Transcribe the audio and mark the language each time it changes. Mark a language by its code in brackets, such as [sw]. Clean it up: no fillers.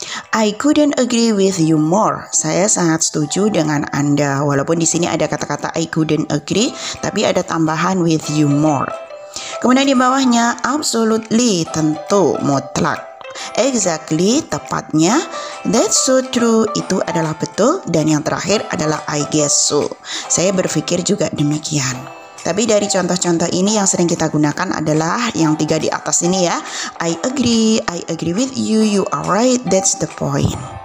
[en] I couldn't agree with you more. [id] Saya sangat setuju dengan Anda. Walaupun di sini ada kata-kata [en] I couldn't agree, [id] tapi ada tambahan [en] with you more. [id] Kemudian di bawahnya absolutely, tentu, mutlak. Exactly, tepatnya. [en] That's so true, [id] itu adalah betul. Dan yang terakhir adalah [en] I guess so. [id] Saya berpikir juga demikian. Tapi dari contoh-contoh ini yang sering kita gunakan adalah yang 3 di atas ini ya. [en] I agree with you, you are right, that's the point.